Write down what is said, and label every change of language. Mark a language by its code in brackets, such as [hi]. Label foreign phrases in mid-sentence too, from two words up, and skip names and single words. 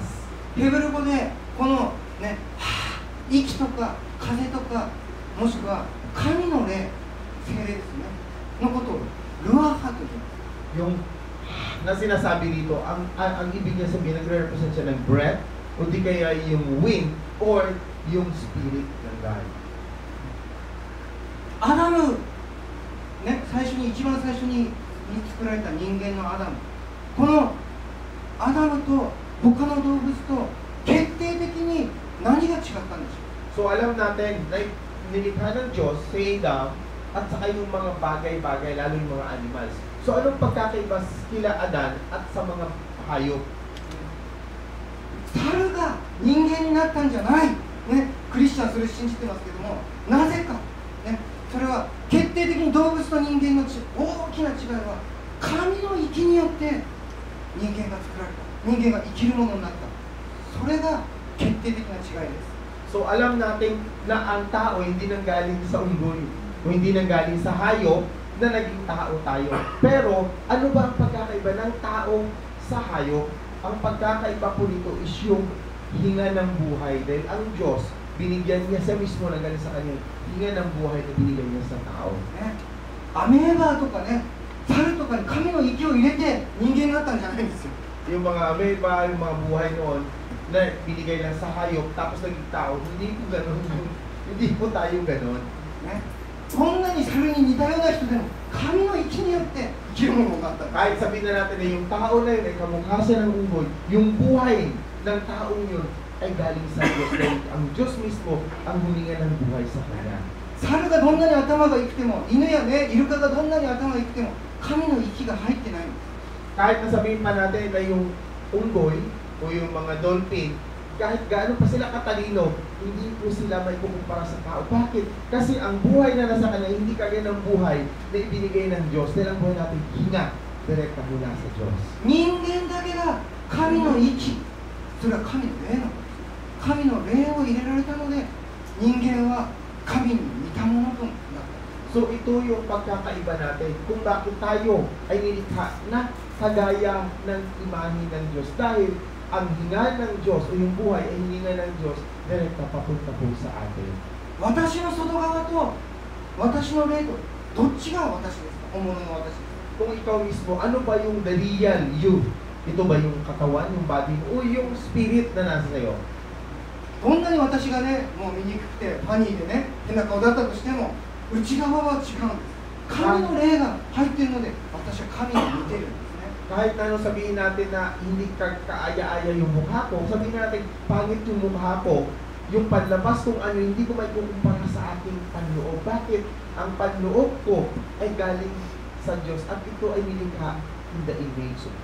[ja] ヘブル語でこのね、息とか風とかもしくは神の霊、聖霊ですねのことをルアハと言います。 [tl] Yung na sinasabi dito, ang ibig niya sabihin, nagre-represent siya ng breath o di kaya yung [en] wind or [tl] yung spirit ng God. [ja] アダム、ね、一番最初に作られた人間のアダム、このアダムと他の動物と決定的に何が違ったんでしょう。 [tl] So alam natin na nilikha ng Diyos si Adam at saka yung mga bagay-bagay, lalo yung mga animals. So anong pagkakaiba kila Adan at sa mga hayop? [ja] 猿が人間になったんじゃない、ね、クリスチャンそれ信じてますけども、なぜか、ね、それは決定的に動物と人間の大きな違いは神の息によって人間が作られた、人間が生きるものになった、それが決定的な違いです。 [tl] So alam natin na ang tao hindi nanggaling sa unggoy o hindi nanggaling sa hayop na naging tao tayo. Pero ano ba ang pagkakaiba ng tao sa hayop? ang pagkakaiba po nito is yung hinga ng buhay. Dahil ang Diyos, binigyan niya siya mismo na galing sa kanya, hinga ng buhay na binigyan niya sa tao. [ja] ね、アメーバとかね、猿とかに神の息を入れて人間になったんじゃないんですよ。 [tl] Yung mga ameba, yung mga buhay noon, na binigay lang sa hayop, tapos naging tao, hindi po ganun. Hindi po tayo ganun. [ja] ね、こんなに猿に似たような人でも神の息によって生きるものがあったんです。 [tl] Kahit sabihin na natin na yung tao na yun ay kamukha siya ng unggoy, yung buhay ng taong yun ay galing sa Diyos. Dahil ang Diyos mismo ang huminga ng buhay sa kanya. [ja] 猿がどんなに頭が良くても、犬やね、イルカがどんなに頭が良くても、神の息が入ってないんです。 [tl] Kahit nasabihin pa natin na yung unggoy o yung mga dolphin, kahit gaano pa sila katalino, hindi po sila may kukumpara sa tao. Bakit? Kasi ang buhay na nasa kanila, hindi kagaya ng buhay na ibinigay ng Diyos. Dahil ang buhay natin hinga, direkta mula sa Diyos. [ja] 人間だけが神の息、それは神の霊なの。神の霊を入れられたので、人間は神に似たものとなった。 [tl] So ito yung pagkakaiba natin kung bakit tayo ay nilikha na kagaya ng imahe ng Diyos. Dahil ang hinga ng Diyos o yung buhay ay hininga ng Diyos direkta papunta po sa atin. [ja] 私の外側と私の霊とどっちが私ですか？本物の私ですか？ [tl] Kung ikaw mismo, ano ba yung [en] the real you? [tl] Ito ba yung katawan, yung body mo, o yung spirit na nasa sa'yo? [ja] どんなに私がね、もう醜くてファニーでね、変な顔だったとしても、内側は違うんです。神の霊が入っているので、私は神に似てるんですね。 [tl] Kahit na ano sabihin natin na hindi kaaya-aya yung mukha ko, sabihin natin pangit yung mukha ko, yung panlabas kung ano, hindi ko may kukumpara sa aking panloob. Bakit? Ang panloob ko ay galing sa Diyos at ito ay nilikha [en] in the image of